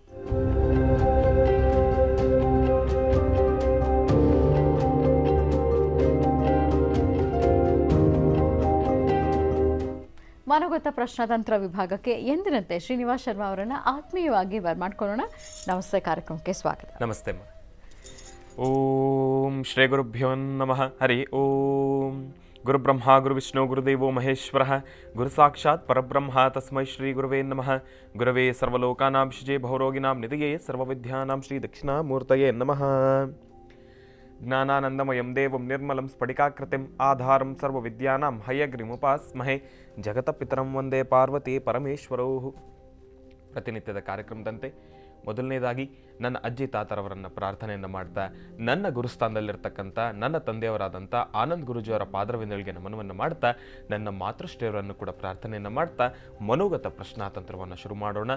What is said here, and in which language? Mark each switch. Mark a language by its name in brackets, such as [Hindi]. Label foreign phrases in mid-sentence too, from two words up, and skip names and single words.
[Kannada] ಮನೋಗತ ಪ್ರಶ್ನಾತಂತ್ರ ವಿಭಾಗಕ್ಕೆ ಎಂದಿನಂತೆ ಶ್ರೀನಿವಾಸ್ ಶರ್ಮಾ ಅವರನ್ನು ಆತ್ಮೀಯವಾಗಿ ಬರ್ಮಾಡ್ಕೊಳ್ಳೋಣ. ನಮಸ್ತೆ, ಕಾರ್ಯಕ್ರಮಕ್ಕೆ ಸ್ವಾಗತ. ನಮಸ್ತೆ. [Sanskrit] ಓಂ ಶ್ರೀ ಗುರುಭ್ಯೋ ನಮಃ. ಹರಿ ಓಂ. ಗುರುಬ್ರಹ್ಮ ಗುರುವಿಷ್ಣು ಗುರುದೇವೋ ಮಹೇಶ್ವರ ಗುರು ಸಾಕ್ಷಾತ್ ಪರಬ್ರಹ್ಮ ತಸ್ಮೈ ಶ್ರೀ ಗುರುವೇ ನಮಃ. ಗುರವೇ ಸರ್ವಲೋಕಾನಾಂ ಶಿಜೆ ಭವರೋಗಿನಾಂ ನಿಧಿಯೇ ಸರ್ವವಿದ್ಯಾನಾಂ ಶ್ರೀ ದಕ್ಷಿಣಾಮೂರ್ತಯೇ ನಮಃ. ಜ್ಞಾನಾನಂದಮಯಂ ದೇವಂ ನಿರ್ಮಲಂ ಸ್ಫಟಿಕಾಕೃತಿಂ ಆಧಾರಂ ಸರ್ವವಿದ್ಯಾನಾಂ ಹಯಗ್ರಿಮುಪಾಸ್ಮಹೇ ಜಗತಪಿತರಂ ವಂದೇ ಪಾರ್ವತಿ ಪರಮೇಶ್ವರೌ. [Kannada] ಪ್ರತಿನಿತ್ಯದ ಕಾರ್ಯಕ್ರಮದಂತೆ ಮೊದಲನೇದಾಗಿ ನನ್ನ ಅಜ್ಜಿ ತಾತರವರನ್ನು ಪ್ರಾರ್ಥನೆಯನ್ನು ಮಾಡ್ತಾ, ನನ್ನ ಗುರುಸ್ಥಾನದಲ್ಲಿರ್ತಕ್ಕಂಥ ನನ್ನ ತಂದೆಯವರಾದಂಥ ಆನಂದ್ ಗುರುಜಿಯವರ ಪಾದರವಿಂದಗಳಿಗೆ ನಮನವನ್ನು ಮಾಡ್ತಾ, ನನ್ನ ಮಾತೃಶ್ರೀಯವರನ್ನು ಕೂಡ ಪ್ರಾರ್ಥನೆಯನ್ನು ಮಾಡ್ತಾ ಮನೋಗತ ಪ್ರಶ್ನಾತಂತ್ರವನ್ನು ಶುರು ಮಾಡೋಣ.